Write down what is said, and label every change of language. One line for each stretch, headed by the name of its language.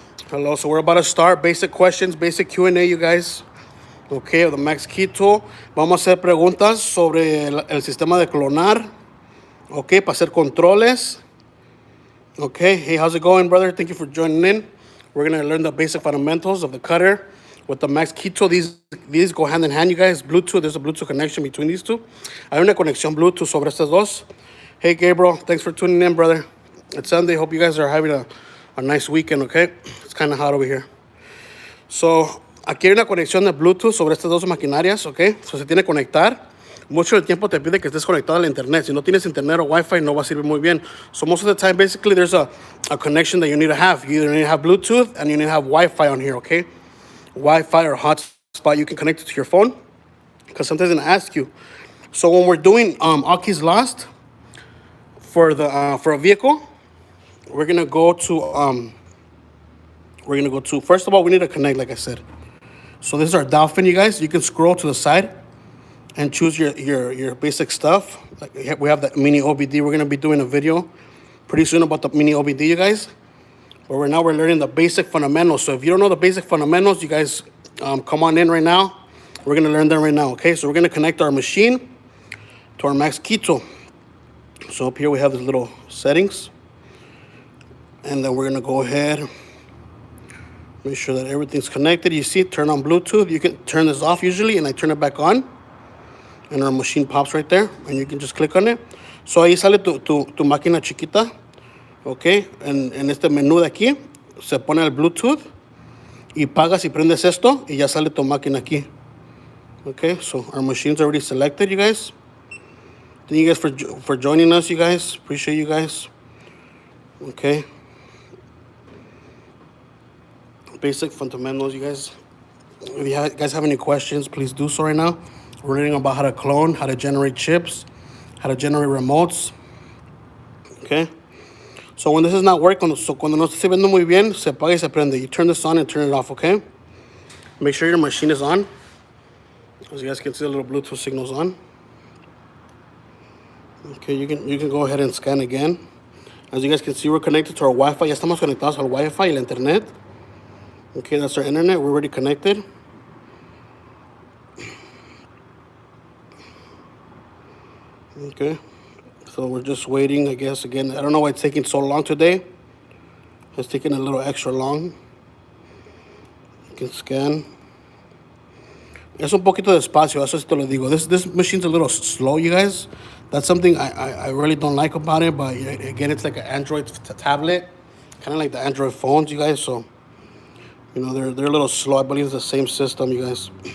English: Hello, so we're about to start. Basic questions, basic Q&A, you guys. Okay, the Max Key Tool.
Spanish: Vamos a hacer preguntas sobre el sistema de clonar. Okay, para hacer controles.
English: Okay, hey, how's it going, brother? Thank you for joining in. We're going to learn the basic fundamentals of the cutter with the Max Key Tool. These go hand in hand, you guys. Bluetooth, there's a Bluetooth connection between these two.
Spanish: Hay una conexión Bluetooth sobre estas dos.
English: Hey, Gabriel, thanks for tuning in, brother. It's Sunday. Hope you guys are having a nice weekend, okay? It's kind of hot over here.
Spanish: So, aquí hay una conexión de Bluetooth sobre estas dos maquinarias, okay? So, se tiene que conectar. Mucho del tiempo te pide que estés conectado a la internet. Si no tienes internet o Wi-Fi, no va a servir muy bien.
English: So, most of the time, basically, there's a connection that you need to have. You either need to have Bluetooth and you need to have Wi-Fi on here, okay? Wi-Fi or hotspot, you can connect it to your phone. Because sometimes it's going to ask you. So, when we're doing all keys lost for a vehicle, we're gonna go to first of all, we need to connect, like I said. So this is our Dolphin, you guys. You can scroll to the side and choose your basic stuff. Like we have the mini OBD. We're gonna be doing a video pretty soon about the mini OBD, you guys. But right now we're learning the basic fundamentals. So if you don't know the basic fundamentals, you guys come on in right now. We're gonna learn them right now, okay? So we're gonna connect our machine to our Max Key Tool. So up here we have these little settings. And then we're gonna go ahead, make sure that everything's connected. You see, turn on Bluetooth. You can turn this off usually, and I turn it back on. And our machine pops right there, and you can just click on it.
Spanish: So ahí sale tu máquina chiquita, okay? En este menú de aquí, se pone el Bluetooth, y pagas y prendes esto, y ya sale tu máquina aquí.
English: Okay, so our machine's already selected, you guys. Thank you guys for joining us, you guys. Appreciate you guys. Okay. Basic fundamentals, you guys. If you guys have any questions, please do so right now. We're learning about how to clone, how to generate chips, how to generate remotes. Okay. So when this is not working,
Spanish: cuando no esté viendo muy bien, se apaga y se prende.
English: You turn this on and turn it off, okay? Make sure your machine is on. As you guys can see, the little Bluetooth signal's on. Okay, you can go ahead and scan again. As you guys can see, we're connected to our Wi-Fi.
Spanish: Ya estamos conectados al Wi-Fi y la internet.
English: Okay, that's our internet. We're already connected. Okay, so we're just waiting, I guess, again. I don't know why it's taking so long today. It's taking a little extra long. You can scan.
Spanish: Es un poquito despacio, eso sí te lo digo.
English: This machine's a little slow, you guys. That's something I really don't like about it, but again, it's like an Android tablet, kind of like the Android phones, you guys, so... You know, they're a little slow. I believe it's the same system, you guys.